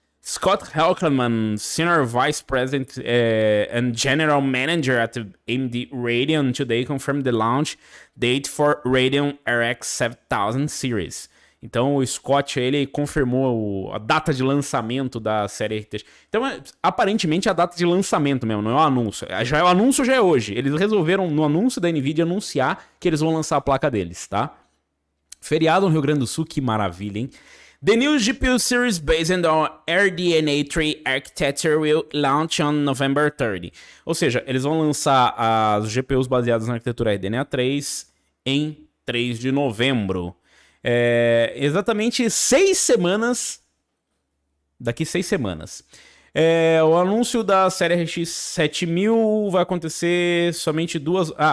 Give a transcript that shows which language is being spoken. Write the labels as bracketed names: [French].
[English] Scott Helkerman, Senior Vice President and General Manager at AMD Radeon today confirmed the launch date for Radeon RX 7000 series. [Portuguese] Então o Scott, ele confirmou a data de lançamento da série RTX. Então, aparentemente, é a data de lançamento mesmo, não é o anúncio. O anúncio já é hoje. Eles resolveram, no anúncio da NVIDIA, anunciar que eles vão lançar a placa deles, tá? Feriado no Rio Grande do Sul, que maravilha, hein? [English] The new GPU series based on RDNA3 architecture will launch on November 30. [Portuguese] Ou seja, eles vão lançar as GPUs baseadas na arquitetura RDNA 3 em 3 de novembro. Exatamente 6 semanas. Daqui 6 semanas. O anúncio da série RX 7000 vai acontecer somente duas...